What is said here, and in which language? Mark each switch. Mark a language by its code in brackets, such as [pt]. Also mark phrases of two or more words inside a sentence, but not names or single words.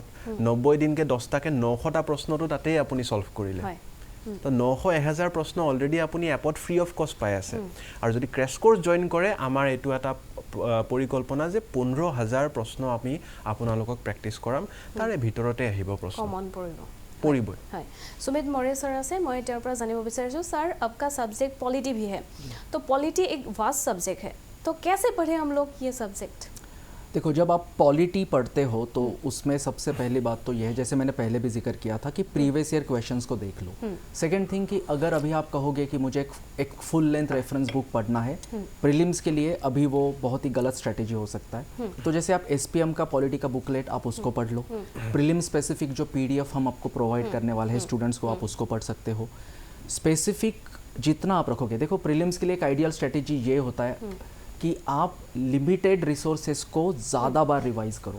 [as] 90 দিনকৈ 10টাকৈ 900টা প্ৰশ্নটো তাতেই আপুনি ছল্ভ কৰিলে। তো 900-1000 প্ৰশ্ন অলৰেডি আপুনি এপত [en] free of cost [as] পাই আছে। আৰু যদি [en] crash course join [as] কৰে, আমাৰ এইটো এটা পৰিকল্পনা যে 15000 প্ৰশ্ন আমি আপোনালোকক প্ৰেক্টিছ কৰাম, তাৰে ভিতৰতে আহিব প্ৰশ্ন। পৰিবই হয় सुमित मौर्य सर আছে মই তেওঁৰ পৰা জানিব বিচাৰিছো [hi] सर आपका सब्जेक्ट पॉलिटी भी है तो पॉलिटी एक [en] vast subject [hi] है तो कैसे पढ़े हम लोग ये सब्जेक्ट देखो जब आप पॉलिटी पढ़ते हो तो उसमें सबसे पहली बात तो यह है जैसे मैंने पहले भी जिक्र किया था कि [en] previous year questions [hi] को देख लो [en] second thing [hi] कि अगर अभी आप कहोगे कि मुझे एक [en] full length reference book [hi] पढ़ना है प्रीलिम्स के लिए अभी वो बहुत ही गलत स्ट्रेटेजी हो सकता है तो जैसे आप एसपीएम का पॉलिटी का बुकलेट आप उसको पढ़ लो [en] prelim specific [hi] जो पीडीएफ हम आपको प्रोवाइड करने वाले हैं स्टूडेंट्स को आप उसको पढ़ सकते हो स्पेसिफिक जितना आप रखोगे देखो प्रीलिम्स के लिए एक [en] ideal strategy [hi] ये होता है कि आप [en] limited resources [hi] को ज़्यादा बार रिवाइज करो